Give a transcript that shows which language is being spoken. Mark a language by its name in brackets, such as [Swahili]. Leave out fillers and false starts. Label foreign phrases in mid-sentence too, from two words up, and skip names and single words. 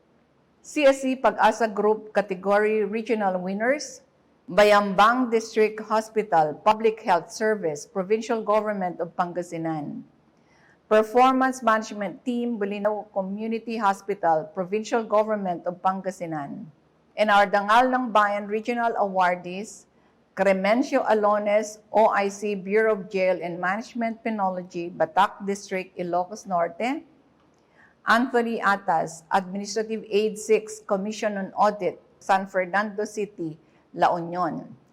[English] CSC Pag-asa Group Category Regional winners, Bayambang District Hospital, Public Health Service, Provincial Government of Pangasinan. Performance Management Team, Bulinaw Community Hospital, Provincial Government of Pangasinan. And our Dangal ng Bayan Regional Awardees, Cremencio Alones, OIC Bureau of Jail and Management Penology, Batac District, Ilocos Norte. Anthony Atas, Administrative Aid 6, Commission on Audit, San Fernando City, La Union.